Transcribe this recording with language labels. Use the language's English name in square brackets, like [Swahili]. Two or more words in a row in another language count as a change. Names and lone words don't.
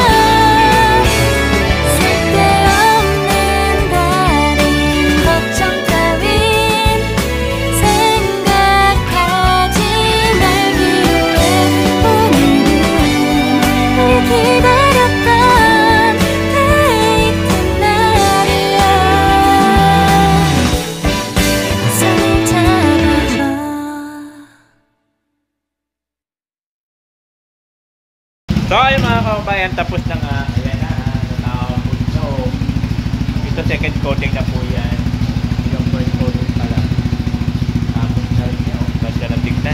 [Korean] 쓸데없는 다른 걱정 따윈 생각하지 말기로 해. 오늘은 우리 기다렸던 데이트 날이야. 손을 잡아줘. [Filipino] So ayun mga kababayan, tapos na nga. Ayan na, nakapunso. Ito [English] second coating [Filipino] na po yan. Yung [English] first coating [Filipino] pala. Tapos na rin niya. Ganda na tignan.